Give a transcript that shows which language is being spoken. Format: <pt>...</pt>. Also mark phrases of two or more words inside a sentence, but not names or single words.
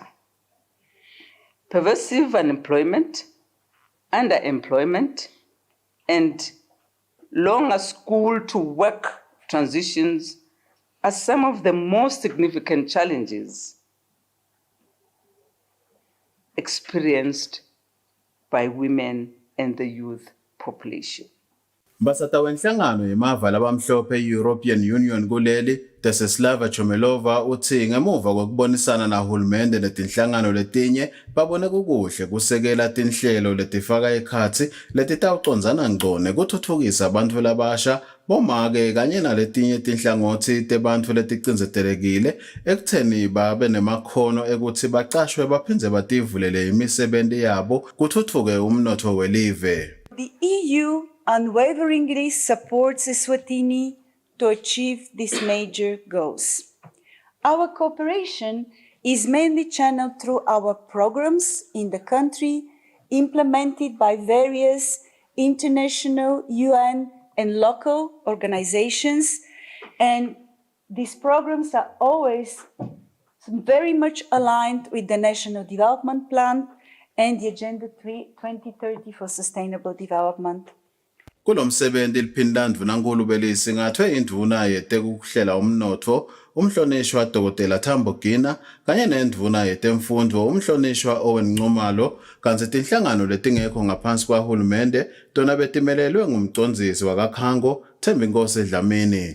<en>Pervasive unemployment, underemployment, and longer school to work transitions are some of the most significant challenges experienced by women and the youth population.</en> <ss>Mbasata wenhlangano yemava labamhlophe e-European Union kuleli Desislava Chomelova uthi ngemuva kokubonisana nahulumende netinhlangano letinye babone kukuhle kusekela tinhlelo letifaka ekhatsi letitawucondzana ngcone kutfutfukisa abantu labasha bomake kanye naletinye tinhlangotsi tebantfu leticindzetelekile ekutheni babe nemakhono ekuthi bacashwe baphindze bativulele imisebenti yabo kutfutfuke umnotho welive.</ss> <en>The EU unwaveringly supports Eswatini to achieve these major goals. Our cooperation is mainly channeled through our programs in the country, implemented by various international, UN, and local organizations. And these programs are always very much aligned with the National Development Plan and the Agenda 2030 for Sustainable Development.</en> <ss>Kulomsebenzi liphinda ndvunankulu belisingathwe indvuna yetekuhlela umnotfo umhlonishwa Dr. Tambo Gina kanye nendvuna yetemfundvo umhlonishwa Owen Ncumalo kanti tinhlangano letingekho ngaphansi kwahulumende tona betimelelwe ngumcondzisi wakakhango Thembinkosi Dlamini.</ss>